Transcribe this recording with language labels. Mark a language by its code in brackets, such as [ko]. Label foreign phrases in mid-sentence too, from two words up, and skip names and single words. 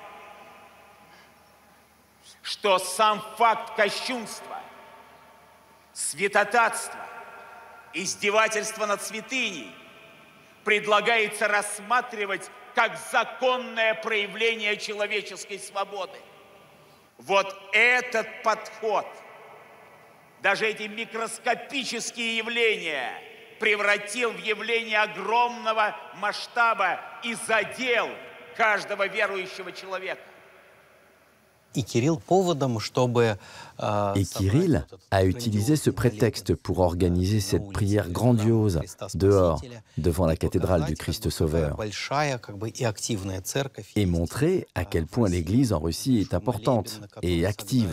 [ru] что сам факт кощунства, святотатства, издевательства над святыней предлагается рассматривать как законное проявление человеческой свободы. Вот этот подход, даже эти микроскопические явления, превратил в явление огромного масштаба и задел каждого верующего человека. [fr] Et Kirill a utilisé ce prétexte pour organiser cette prière grandiose dehors, devant la cathédrale du Christ Sauveur, et montrer à quel point l'Église en Russie est importante et active.